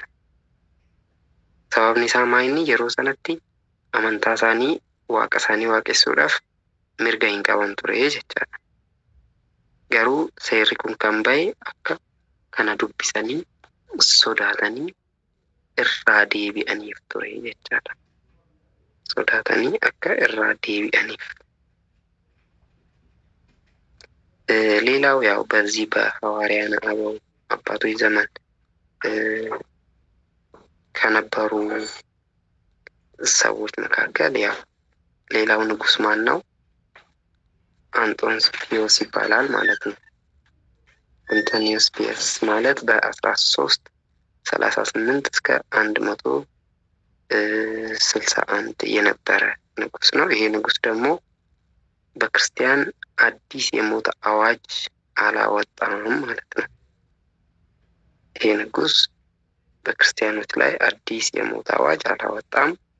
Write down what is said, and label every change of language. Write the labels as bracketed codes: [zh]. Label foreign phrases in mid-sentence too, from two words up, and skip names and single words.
[om] Sababni isaa maayini yeroo sanatti amantaa isaanii waaqa isaanii waaqessuudhaaf mirga hin qaban ture jechaadha. Garuu seerri kun kan bahe akka kana dubbisanii sodaatanii irraa deebi'aniif ture jechaadha. Sodaatanii akka irraa deebi'aniif. [am] ሌላው ያው በዚህ በሐዋርያነ አበው አባቶች ዘመን ከነበሩ ሰዎች መካከል ያው ሌላው ንጉስ ማን ነው? አንጦንስ ፒዮስ ይባላል ማለት ነው። አንቶኒዮስ ፒዮስ ማለት በ1338 እስከ 161 የነበረ ንጉስ ነው። ይሄ ንጉስ ደግሞ በክርስቲያን አዲስ የሞት አዋጅ አላወጣም ማለት ነው። ይሄ ንጉስ በክርስቲያኖች ላይ አዲስ የሞት አዋጅ አላወጣም።